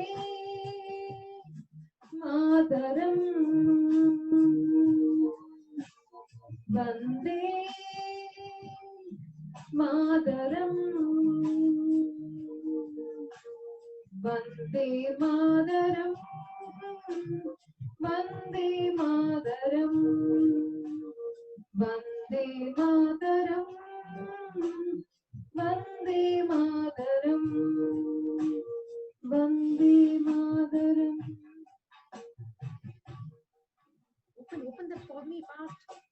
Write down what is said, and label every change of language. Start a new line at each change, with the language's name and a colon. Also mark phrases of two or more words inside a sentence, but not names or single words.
Sanskrit: मातरम् वन्दे मातरम् वन्दे मातरम् वन्दे मातरम् वन्दे मातरम् वन्दे मातरम् वन्दे मातरम्
English: Open that for me fast.